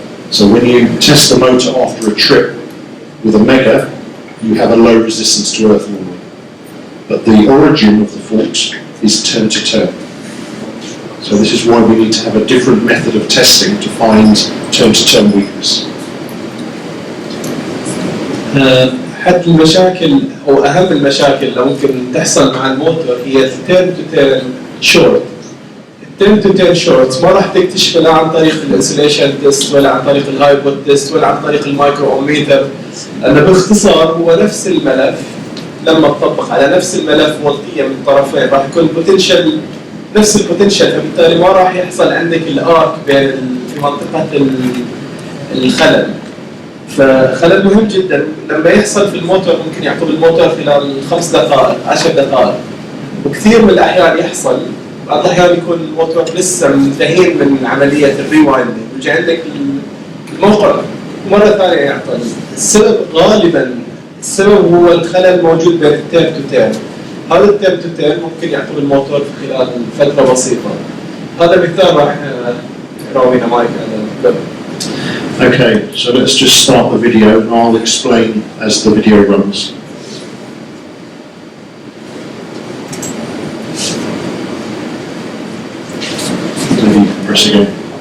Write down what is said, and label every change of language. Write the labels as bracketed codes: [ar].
[en] So when you test the motor after a trip with a mega, you have a low resistance to earth normally. But the origin of the fault is turn to turn. So this is why we need to have a different method of testing to find turn to turn weakness. [ar] حد المشاكل أو أهم المشاكل اللي ممكن تحصل مع الموتور هي التيرن تو تيرن شورت. التيرن تو تيرن شورت ما راح تكتشف لا عن طريق الانسوليشن تيست ولا عن طريق الهايبوت تيست ولا عن طريق المايكرو اوميتر، لأنه باختصار هو نفس الملف. لما تطبق على نفس الملف فولتية من الطرفين راح يكون البوتنشال نفس البوتنشال، فبالتالي ما راح يحصل عندك الارك بين في منطقة الخلل. فخلل مهم جدا لما يحصل في الموتور ممكن يعطل الموتور خلال 5 دقائق 10 دقائق، وكثير من الأحيان يحصل. بعض الأحيان يكون الموتور لسه منتهين من عملية الريوايندنج ويجي عندك الموقع مرة ثانية يعطل. السبب غالبا السبب هو الخلل الموجود بين التيرن تو تيرن. هذا التيرن تو تيرن ممكن يعطل الموتور خلال فترة بسيطة. هذا مثال راح يراوينا مايك على [en] Okay, so let's just start the video and I'll explain as the video runs. Maybe press again.